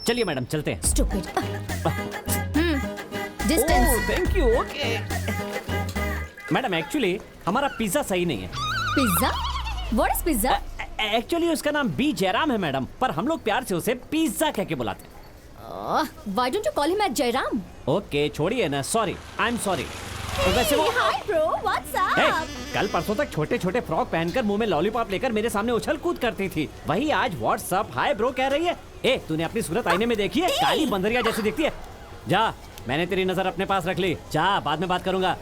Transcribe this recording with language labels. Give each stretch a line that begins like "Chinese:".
Hindi: चलिए मैडम, चलते हैं।
English: stupid. Distance. Thank you.
Hindi: Okay madam, actually हमारा पिज्जा सही नहीं है।
English: Pizza? What is pizza?
Hindi: Actually उसका नाम बी जयराम है मैडम, पर हम लोग प्यार से उसे पिज्जा कह के बुलाते हैं।
English: Why don't you call him as Jairam?
Hindi: Okay छोड़िए ना, सॉरी,
English: I am sorry.
Hindi: तो वैसे वो
English: Hi bro, what's hey, up?
Hindi: कल परसों तक छोटे छोटे फ्रॉक पहनकर मुंह में लॉलीपॉप लेकर मेरे सामने उछल कूद करती थी, वही आज व्हाट्सअप हाय ब्रो कह रही है। ए तूने अपनी सूरत आईने में देखी है? काली बंदरिया जैसी दिखती है। जा, मैंने तेरी नजर अपने पास रख ली, जा बाद में बात करूंगा।